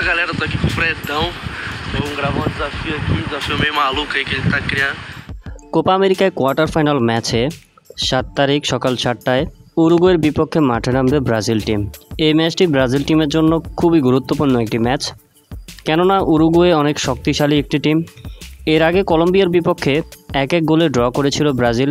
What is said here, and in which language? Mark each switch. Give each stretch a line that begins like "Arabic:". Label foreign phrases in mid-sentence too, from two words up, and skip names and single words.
Portuguese: Galera, tô aqui com o Fredão. Vamos gravar um desafio meio maluco aí que ele tá criando.
Bangla: কোপা আমেরিকায় কোয়ার্টার ফাইনাল ম্যাচে 7 তারিখ সকাল 7টায় উরুগুয়ের বিপক্ষে মাঠে নামবে ব্রাজিল টিম। এই ম্যাচটি ব্রাজিল টিমের জন্য খুবই গুরুত্বপূর্ণ একটি ম্যাচ, কেননা উরুগুয়ে অনেক শক্তিশালী একটি টিম। এর আগে কলম্বিয়ার বিপক্ষে 1-1 গোলে ড্র করেছিল ব্রাজিল।